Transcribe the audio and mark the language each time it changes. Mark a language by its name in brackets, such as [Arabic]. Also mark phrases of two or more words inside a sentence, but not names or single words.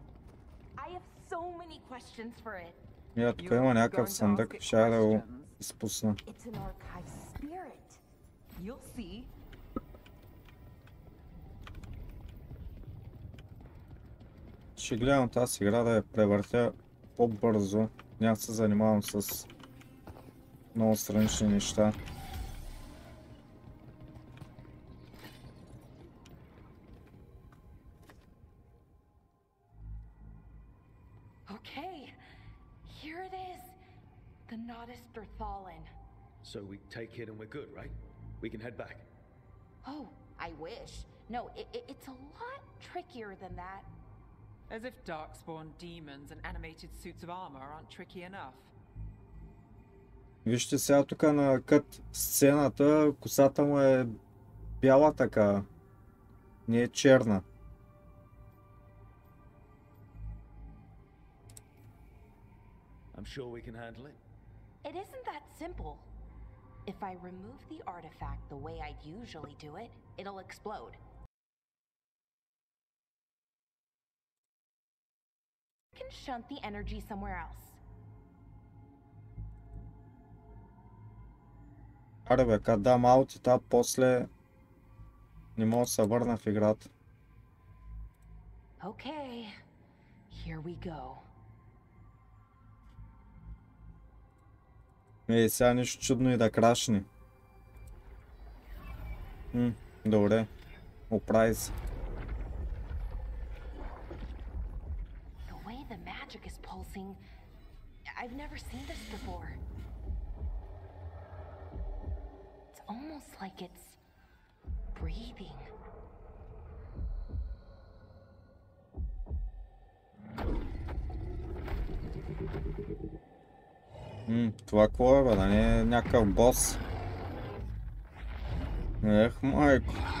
[English] I have so many questions for it. [Bulgarian] Я тук има някакъв съндък, ще да го изпусна. [English] It's an archive spirit. You'll see. [Bulgarian] Ще гледам тази игра да я превъртя по-бързо. Няма се занимавам с много странични неща. [English] Okay, here it is. The Nodus Derthalin. So we take it and we're good, right? We can head back. Oh, I wish. No, it's a lot trickier than that. As if darkspawn demons and animated suits of armor aren't tricky enough. [Bulgarian] Вижте сега тук на кът сцената, косата му е бяла така, не е черна. [English] I'm sure we can handle it. It isn't that simple. If I remove the artifact the way I'd usually do it, it'll explode. I can shunt the energy somewhere else. [Bulgarian] Аре бе, като дам аутита, после не мога да се върна в играта. [English] Okay, here we go. [Bulgarian] Ей, сега нищо чудно и да крашне. Добре. Оправи се. [English] The way the magic is pulsing, I've never seen this before. It's almost like it's breathing. [Bulgarian] Това какво е, бе? Да не е някакъв бос? Ех, майко.